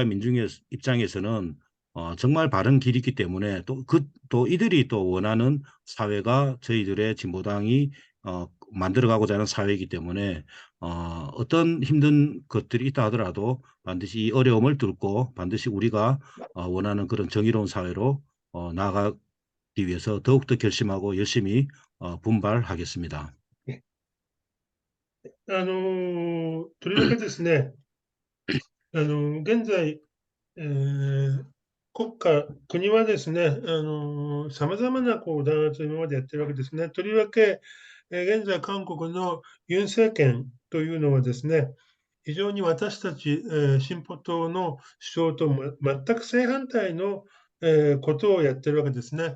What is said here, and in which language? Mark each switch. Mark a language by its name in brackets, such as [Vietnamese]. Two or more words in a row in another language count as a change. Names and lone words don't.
[Korean] 민중의 입장에서는 정말 바른 길이기 때문에 또 이들이 또 원하는 사회가 저희들의 진보당이 만들어가고자 하는 사회이기 때문에 어떤 힘든 것들이 있다 하더라도 반드시 이 어려움을 뚫고 반드시 우리가 원하는 그런 정의로운 사회로 나아가기 위해서 더욱더 결심하고 열심히 분발하겠습니다. [Japanese] とりわけですね、現在、国はですね、様々なこう弾圧を今までやってるわけですね。とりわけ、現在韓国のユン政権というのはですね、非常に私たち、進歩党の主張と全く正反対の、ことをやってるわけですね。